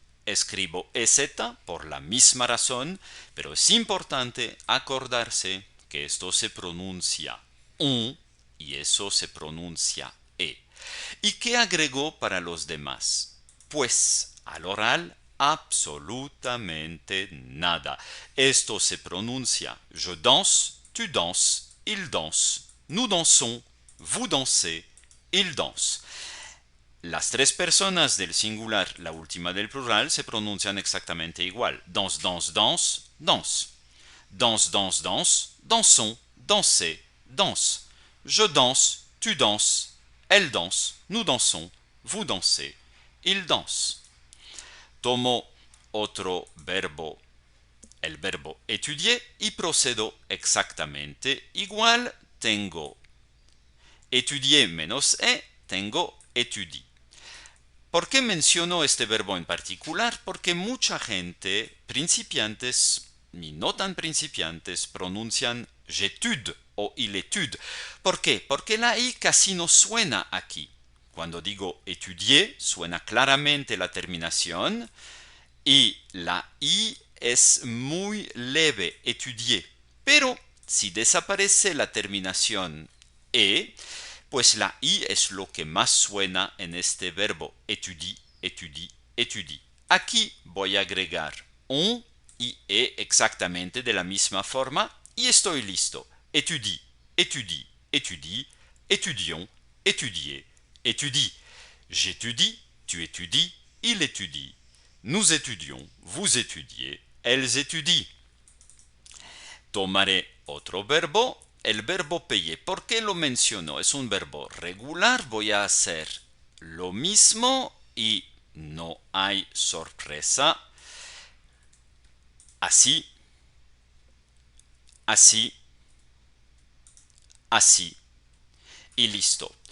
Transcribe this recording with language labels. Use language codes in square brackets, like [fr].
[es] Escribo EZ por la misma razón, pero es importante acordarse que esto se pronuncia ON y eso se pronuncia E. ¿Y qué agregó para los demás? Pues al oral absolutamente nada. Esto se pronuncia [fr] je danse, tu danses, il danse, nous dansons, vous dansez, il danse. [es] Las tres personas del singular, la última del plural, se pronuncian exactamente igual. [fr] Danse, danse, danse, danse. Danse, danse, danse, dansons, dansez, danse. Je danse, tu danses, elle danse, nous dansons, vous dansez, il danse. [es] Tomo otro verbo, el verbo étudier, y procedo exactamente igual. Tengo étudier menos e, tengo étudie. ¿Por qué menciono este verbo en particular? Porque mucha gente, principiantes y no tan principiantes, pronuncian j'étude o il étude. ¿Por qué? Porque la i casi no suena aquí. Cuando digo étudier, suena claramente la terminación y la i es muy leve, étudier. Pero si desaparece la terminación e, pues la i es lo que más suena en este verbo étudie, étudie, étudie. Aquí voy a agregar on y e exactamente de la misma forma y estoy listo. [fr] Étudie, étudie, étudie, étudions, étudier, étudie. J'étudie, tu étudies, il étudie. Nous étudions, vous étudiez, elles étudient. [es] Tomaré otro verbo, el verbo payer. ¿Por qué lo menciono? Es un verbo regular, voy a hacer lo mismo y no hay sorpresa. Así, así, así y listo.